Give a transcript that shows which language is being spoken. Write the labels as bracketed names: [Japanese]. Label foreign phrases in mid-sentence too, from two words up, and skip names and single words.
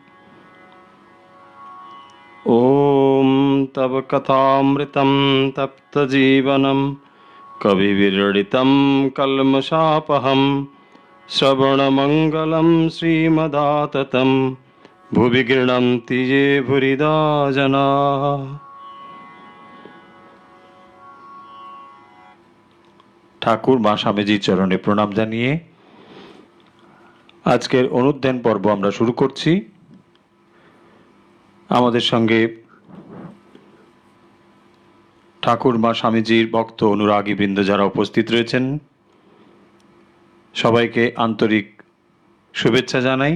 [Sanskrit] ॐ तव कथामृतं तप्तजीवनं कविविरडितं कल्मषापहं श्रवणमङ्गलं श्रीमदाततं भुवि गृह्णन्ति ये भूरिदा जनाः। [Bangla] ঠাকুর মা স্বামীজির চরণে প্রণাম জানিয়ে আজকের অনুধ্যান পর্ব আমরা শুরু করছি। আমাদের সঙ্গে ঠাকুর মা স্বামীজির ভক্ত অনুরাগী বৃন্দ যারা উপস্থিত রয়েছেন সবাইকে আন্তরিক শুভেচ্ছা জানাই।